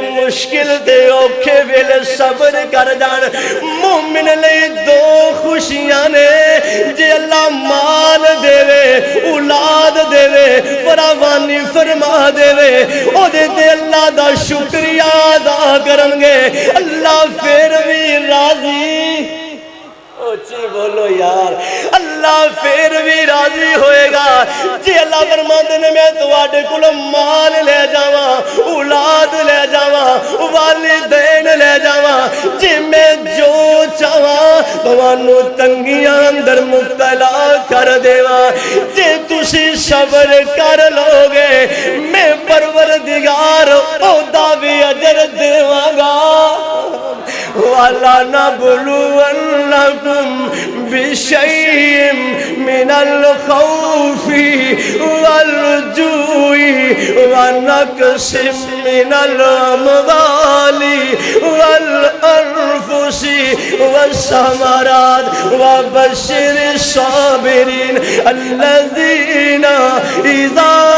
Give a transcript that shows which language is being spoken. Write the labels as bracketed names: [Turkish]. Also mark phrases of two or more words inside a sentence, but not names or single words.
[Punjabi] مشکل دے اوکھے ویلے صبر کر جان مومن لئی دو خوشیاں نے جے اللہ مال دے وے اولاد دے وے فراوانی فرما دے وے او دے تے اللہ دا شکریہ ادا کرن گے اللہ پھر بھی راضی اچھی بولو یار اللہ پھر بھی راضی ہوئے گا جی اللہ فرماندے نے میں تواڈے کول مال لے جاواں اولاد لے جاواں والدین لے جاواں جی میں جو چاہواں تانوں تنگیاں اندر مبتلا کر دیواں جی تسی صبر کر لو گے میں پروردگار اودا بھی اجر دیواں گا [Arabic] وَلَنَبْلُوَنَّكُمْ بِشَيْءٍ مِّنَ الْخَوْفِ وَالْجُوعِ وَنَقْصٍ مِّنَ الْأَمْوَالِ وَالْأَنفُسِ وَالثَّمَرَاتِ وَبَشِّرِ الصَّابِرِينَ الَّذِينَ إِذَا